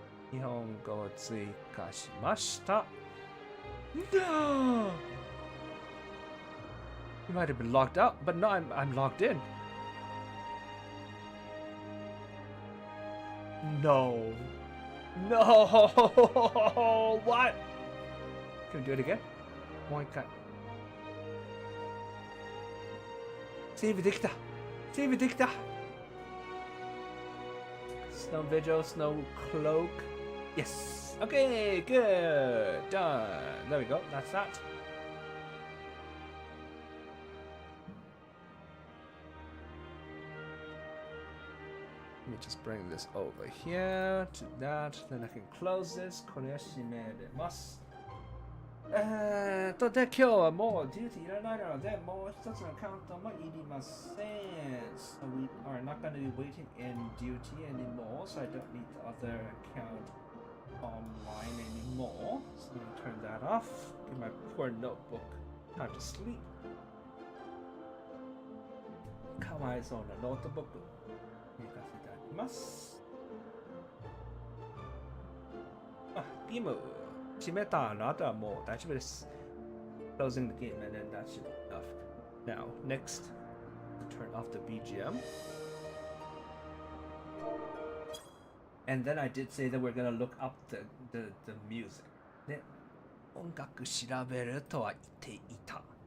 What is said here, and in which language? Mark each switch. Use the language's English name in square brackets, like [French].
[Japanese] 日本語を追加しました。 [English] No! You might have been locked out, but no, I'm logged in. No. No! What? Can we do it again? [Japanese] もう一回。セーブできた。セーブできた。 [English] Snow Vigil, Snow Cloak. Yes. Okay, good. Done. There we go. That's that. Let me just bring this over here to that. Then I can close this. [Japanese] これは閉めれます。で、今日はもうデューティーいらないので、もう一つのカウントもいりません。 [English] So we are not going to be waiting in duty anymore, so I don't need the other account online anymore. So I'm gonna turn that off. Give my poor notebook time to sleep. [Japanese] かわいそうなノートブック見かせていただきます。あ、ゲーム閉めたの後はもう大丈夫です。 [English] Closing the game and then that should be enough. Now, next, turn off the BGM. And then I did say that we're gonna look up the music. [Japanese] で、音楽調べるとは言っていた。